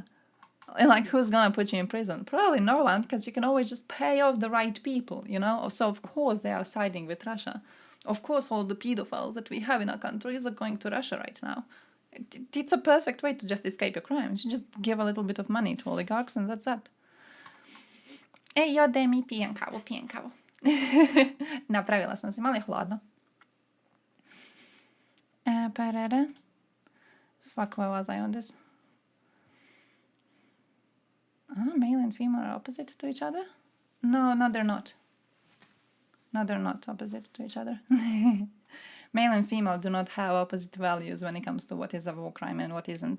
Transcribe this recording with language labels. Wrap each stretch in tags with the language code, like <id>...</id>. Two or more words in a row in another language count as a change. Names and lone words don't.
<en>And like, who's gonna put you in prison? Probably no one, because you can always just pay off the right people, So of course they are siding with Russia. Of course all the pedophiles that we have in our countries are going to Russia right now. It's a perfect way to just escape your crimes. You just give a little bit of money to oligarchs and that's that.</en> <hr>Demi, pijem kavu. Napravila sam si, malo je hladno.</hr> <en>Fuck, where was I on this? Male and female are opposite to each other? No, they're not. No, they're not opposite to each other. Male and female do not have opposite values when it comes to what is a war crime and what isn't.</en>